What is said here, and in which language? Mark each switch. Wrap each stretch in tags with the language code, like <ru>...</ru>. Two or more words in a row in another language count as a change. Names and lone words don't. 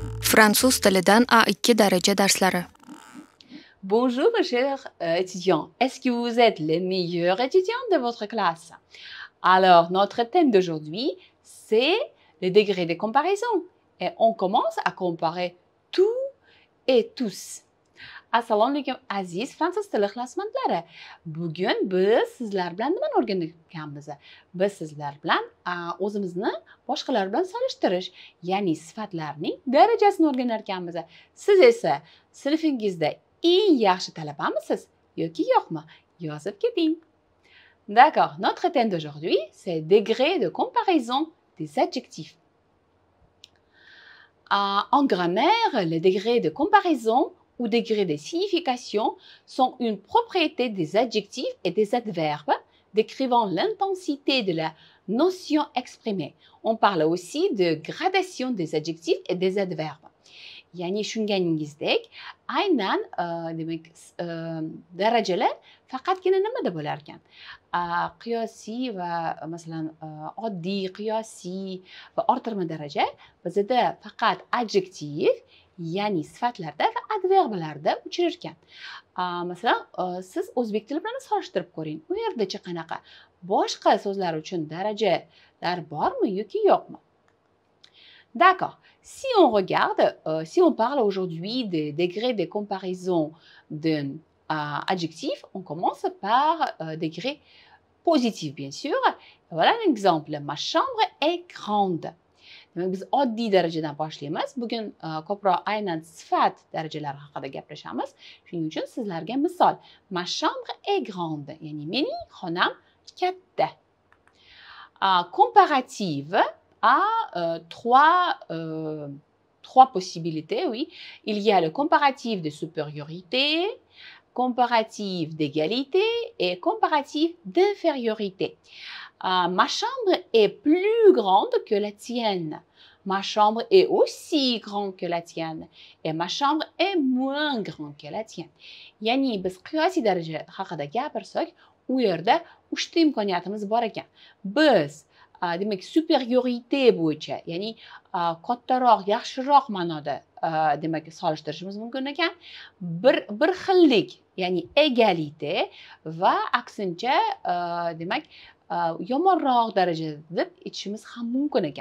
<uz>Fransuz tilidan A2 daraja darslari.</uz> <fr>Bonjour mes chers étudiants, est-ce que vous êtes les meilleurs étudiants de votre classe? Alors, notre thème d'aujourd'hui, c'est le degré de comparaison. Et on commence à comparer tout et tous.</fr> <uz>Assalomu alaykum aziz fransuz tili ixlosmandlari. Bugun biz sizlar bilan nimani o'rganayotganmiz? Biz sizlar bilan o'zimizni boshqalar bilan solishtirish, ya'ni sifatlarning darajasini o'rganar ekanmiz. Siz esa sinfingizda eng yaxshi talabamisiz yoki yo'qmi? Yozib keting.</uz> <fr>D'accord, notre thème d'aujourd'hui, c'est degré de comparaison des adjectifs. En grammaire, les degrés de comparaison ou degrés de signification sont une propriété des adjectifs et des adverbes décrivant l'intensité de la notion exprimée. On parle aussi de gradation des adjectifs et des adverbes.</fr> <uz>Yani tushunganingizdek, aynan demak darajalar faqatgina nimada bo'lar ekan? Qiyosiy va masalan oddiy, qiyosiy va orttirma daraja bizda faqat adjektiv, ya'ni sifatlarda va adverblarda uchrar ekan. Masalan, siz o'zbek tili bilan solishtirib ko'ring. U yerdachi qanaqa? Boshqa so'zlar uchun darajalar bormi yoki yo'qmi?</uz> <fr>D'accord. Si on regarde, si on parle aujourd'hui des degrés de comparaison d'un adjectif, on commence par degré positif, bien sûr. Voilà un exemple. Ma chambre est grande.</fr> <uz>Biz oddiy darajadan boshlaymiz. Bugun ko'proq aynan sifat darajalari haqida gaplashamiz. Shuning uchun sizlarga misol.</uz> <fr>Ma chambre est grande,</fr> <uz>ya'ni mening xonam katta.</uz> <fr>Comparative a trois possibilités, oui. Il y a le comparatif de supériorité, comparatif d'égalité et comparatif d'infériorité. Ma chambre est plus grande que la tienne. Ma chambre est aussi grande que la tienne. Et ma chambre est moins grande que la tienne.</fr> <uz>Yani biz qiyosiy daraja haqida gapirsak, u yerda uchta imkoniyatimiz bor ekan. Biz demak superiorité bo'yicha, ya'ni kattaroq, yaxshiroq ma'noda demak solishtirishimiz mumkin ekan. Bir xillik, ya'ni égalité va aksincha demak yomonroq darajada deb aytishimiz ham mumkin ekan.</uz>